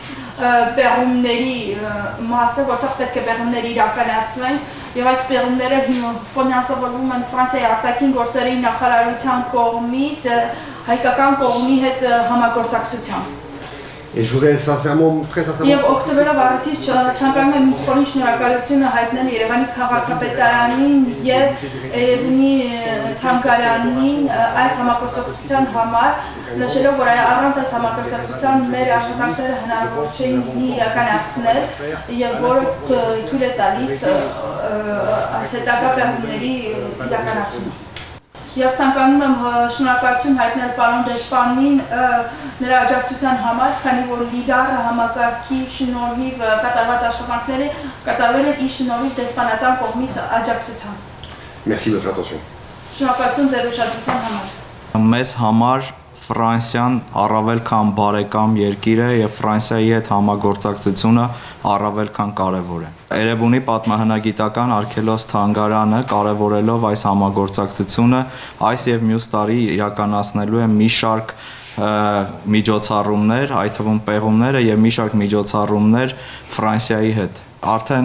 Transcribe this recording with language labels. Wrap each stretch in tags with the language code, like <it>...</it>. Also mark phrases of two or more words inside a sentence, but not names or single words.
<hy>պեղումների մասը, որտեղ պետք է պեղումներ իրականացվեն, եւ այս պեղումները ֆինանսավորվում են Ֆրանսիայի արտաքին գործերի նախարարության կողմից հայկական կողմի հետ համագործակցությամբ։</hy> <fr>Et je voudrais sincèrement, très sincèrement.</fr> <hy>Եվ օգտվելով առիթից ցանկանում եմ խորին շնորհակալությունը հայտնել Երևանի քաղաքապետարանին եւ Երևանի թանգարանին այս համագործակցության համար, նշելով, որ առանց այս համագործակցության մեր աշխատանքները հնարավոր չէին իրականացնել եւ որը թույլ է տալիս այս հետագա պեղումների իրականացումը։ Եվ ցանկանում եմ շնորհակալություն հայտնել պարոն դեսպանին նրա աջակցության համար, քանի որ լիդարը համակարգի շնորհիվ կատարված աշխատանքները կատարվել են իր շնորհիվ դեսպանատան կողմից աջակցության։</hy> <fr>Merci de votre attention.</fr> <hy>Շնորհակալություն ձեր ուշադրության համար։ Մեզ համար Ֆրանսիան առավել քան բարեկամ երկիր է եւ Ֆրանսիայի հետ համագործակցությունը առավել քան կարեւոր է։ Երևանի պատմահնագիտական արգելոց թանգարանը կարևորելով այս համագործակցությունը այս եւ մյուս տարի իրականացնելու է մի շարք միջոցառումներ, այդ թվում պեղումները եւ մի շարք միջոցառումներ Ֆրանսիայի հետ։ Արդեն</hy>